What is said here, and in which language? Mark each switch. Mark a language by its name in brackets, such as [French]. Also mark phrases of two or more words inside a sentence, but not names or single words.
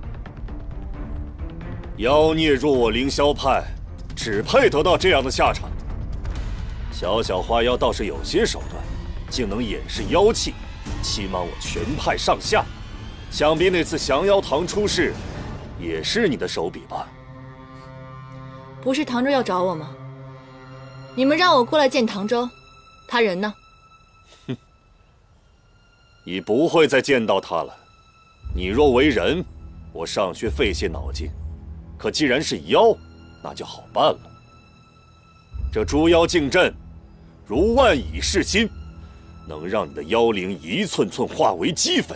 [Chinese] 妖孽入我凌霄派，只配得到這樣的下場。小小花妖倒是有些手段，竟能掩飾妖氣，欺瞞我全派上下。想必那次降妖堂出事，也是你的手筆吧？不是唐周要找我嗎？你們讓我過來見唐周，他人呢？你不會再見到他了。你若為人，我尚需費些腦筋；可既然是妖，那就好辦了。這捉妖鏡陣，如萬蟻噬心，能讓你的妖靈一寸寸化為齑粉。